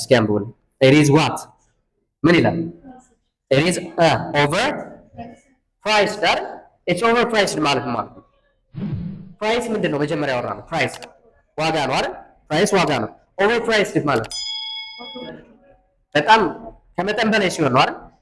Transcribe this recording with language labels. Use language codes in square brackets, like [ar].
[am] እስኪ አንብቡልኝ። [en] it is what [am] ምን ይላል? [en] it is over priced አይደል? it's over priced [am] ማለት ነው። ፕራይስ ምንድን ነው? መጀመሪያ ያወራ ነው ፕራይስ ዋጋ ነው አይደል? ፕራይስ ዋጋ ነው። over priced ማለት በጣም ከመጠን በላይ ሲሆን ነው አይደል?